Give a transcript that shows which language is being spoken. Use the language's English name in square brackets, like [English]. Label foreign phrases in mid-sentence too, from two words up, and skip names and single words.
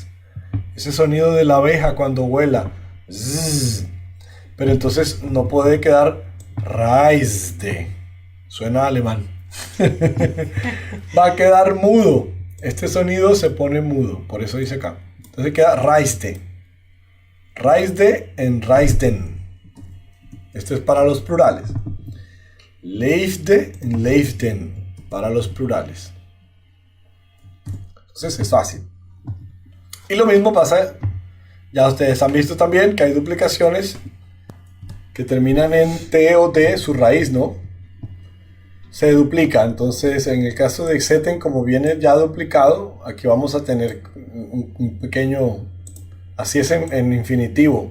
[Spanish] Ese sonido de la abeja cuando vuela. Zzz. Pero entonces no puede quedar reisde. Suena alemán. Va a quedar mudo. Este sonido se pone mudo. Por eso dice acá. Entonces queda reisde. [Dutch] Reisde en reisden. [Spanish] Esto es para los plurales. [Dutch] Leefde en leefden. [Spanish] Para los plurales. Entonces es fácil. Y lo mismo pasa, ya ustedes han visto también que hay duplicaciones que terminan en T o D, su raíz, ¿no? Se duplica. Entonces en el caso de seten, como viene ya duplicado, aquí vamos a tener un pequeño, así es en infinitivo.